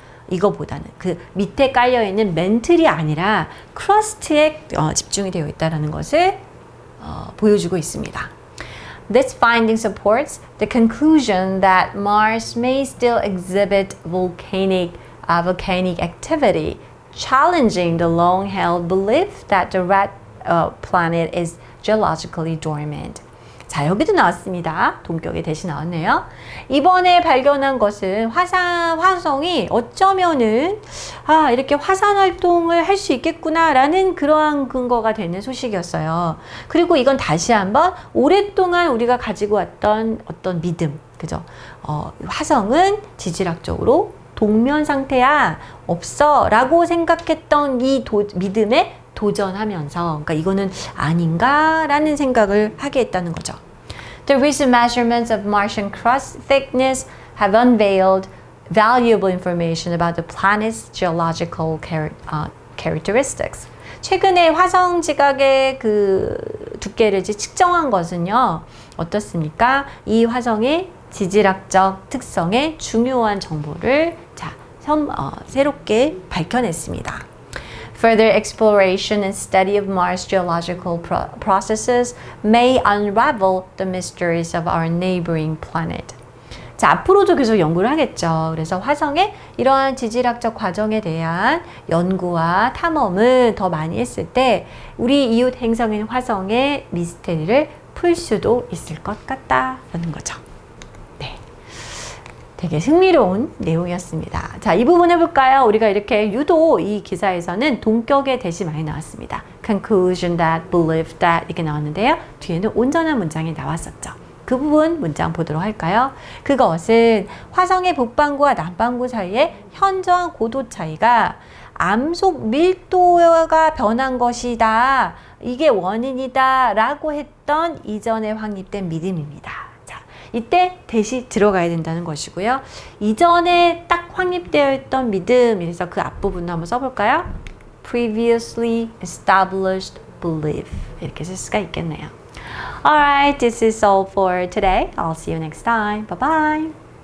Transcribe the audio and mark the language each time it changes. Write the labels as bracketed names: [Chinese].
[Korean] 이거보다는 그 밑에 깔려있는 멘틀이 아니라 크러스트에 집중이 되어 있다는 것을 보여주고 있습니다. [English] This finding supports the conclusion that Mars may still exhibit volcanic activity, challenging the long-held belief that the red planet is geologically dormant. [Korean] 자, 여기도 나왔습니다. 동격에 대신 나왔네요. 이번에 발견한 것은 화성이 어쩌면은 이렇게 화산 활동을 할 수 있겠구나라는 그러한 근거가 되는 소식이었어요. 그리고 이건 다시 한번 오랫동안 우리가 가지고 왔던 어떤 믿음, 그죠? 화성은 지질학적으로 동면 상태야 없어 라고 생각했던 이 믿음의 도전하면서 그러니까 이거는 아닌가라는 생각을 하게 했다는 거죠. [English] The recent measurements of Martian crust thickness have unveiled valuable information about the planet's geological characteristics. [Korean] 최근에 화성 지각의 그 두께를 측정한 것은요, 어떻습니까? 이 화성의 지질학적 특성의 중요한 정보를 새롭게 밝혀냈습니다. [English] Further exploration and study of Mars' geological processes may unravel the mysteries of our neighboring planet. [Korean] 자, 앞으로도 계속 연구를 하겠죠. 그래서 화성의 이러한 지질학적 과정에 대한 연구와 탐험을 더 많이 했을 때 우리 이웃 행성인 화성의 미스테리를 풀 수도 있을 것 같다라는 거죠. 네, 되게 흥미로운 내용이었습니다. 자, 이 부분 해볼까요? 우리가 이렇게 유독 이 기사에서는 동격의 대시 많이 나왔습니다. [English] Conclusion that, believe that [Korean] 이렇게 나왔는데요. 뒤에는 온전한 문장이 나왔었죠. 그 부분 문장 보도록 할까요? 그것은 화성의 북반구와 남반구 사이의 현저한 고도 차이가 암속 밀도가 변한 것이다. 이게 원인이다. 라고 했던 이전에 확립된 믿음입니다. 자, 이때 대시 들어가야 된다는 것이고요. 이전에 딱 확립되어 있던 믿음, 그래서 그 앞부분도 한번 써볼까요? [English] Previously established belief. [Korean] 이렇게 쓸 수가 있겠네요. [English] Alright, this is all for today. I'll see you next time. Bye-bye.